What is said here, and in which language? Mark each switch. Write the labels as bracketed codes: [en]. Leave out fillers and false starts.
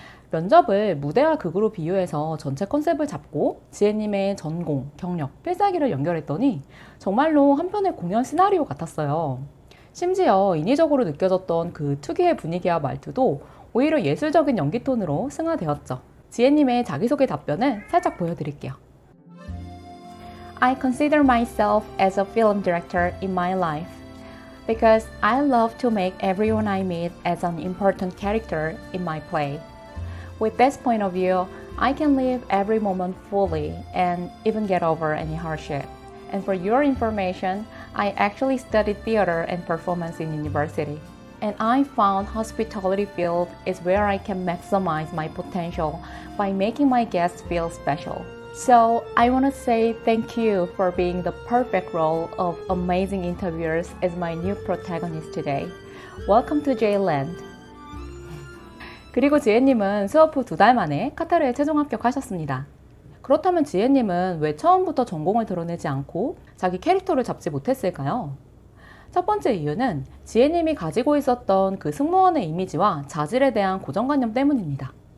[ko] 면접을 무대와 극으로 비유해서 전체 컨셉을 잡고 지혜님의 전공, 경력, 필살기를 연결했더니 정말로 한 편의 공연 시나리오 같았어요. 심지어 인위적으로 느껴졌던 그 특유의 분위기와 말투도 오히려 예술적인 연기 톤으로 승화되었죠. 지혜님의 자기소개 답변을 살짝 보여드릴게요. [en] I consider myself as a film director in my life because I love to make everyone I meet as an important character in my play. With this point of view, I can live every moment fully and even get over any hardship. And for your information, I actually studied theater and performance in university. And I found hospitality field is where I can maximize my potential by making my guests feel special. So I want to say thank you for being the perfect role of amazing interviewers as my new protagonist today. Welcome to J-Land. [ko] 그리고 지혜님은 수업 후 2달 만에 카타르에 최종 합격하셨습니다. 그렇다면 지혜님은 왜 처음부터 전공을 드러내지 않고 자기 캐릭터를 잡지 못했을까요? 첫 번째 이유는 지혜님이 가지고 있었던 그 승무원의 이미지와 자질에 대한 고정관념 때문입니다.